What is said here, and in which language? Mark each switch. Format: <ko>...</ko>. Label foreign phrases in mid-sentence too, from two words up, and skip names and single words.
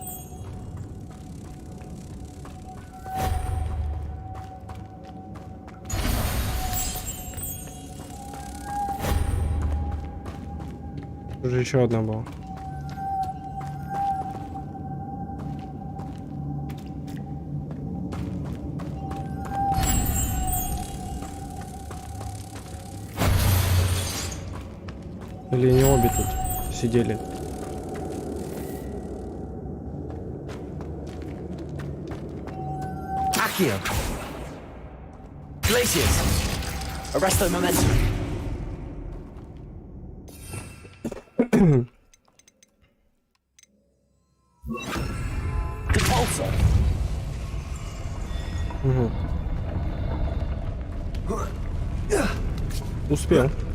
<ru>Уже еще одна была. Или не обе тут сидели?</ru> <la>Accio. Glaciers. Arresto momentum. Repulsor.</la> <ru>Угу. Успел.</ru>